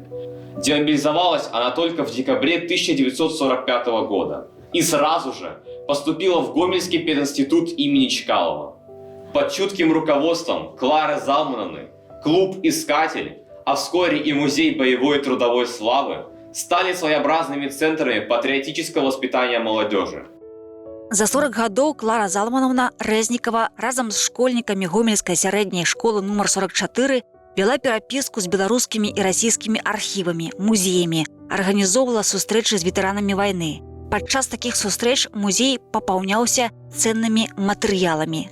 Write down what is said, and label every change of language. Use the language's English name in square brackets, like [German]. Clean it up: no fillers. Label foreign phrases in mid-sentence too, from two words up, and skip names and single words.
[Russian] Демобилизовалась она только в декабре 1945 года и сразу же поступила в Гомельский пединститут имени Чкалова. Под чутким руководством Клары Залмановны клуб «Искатель», а вскоре и музей боевой и трудовой славы стали своеобразными центрами патриотического воспитания молодежи. [Belarusian] За 40 гадоў Клара Залманаўна Рэзнікава разам з школьнікамі Гомельскай сярэдняй школы нумар 44 вела перапіску з беларускімі і расійскімі архівамі, музеямі, арганізоўвала сустрэчы з ветэранамі вайны. Падчас такіх сустрэч музей папаўняўся ценнымі матэрыяламі.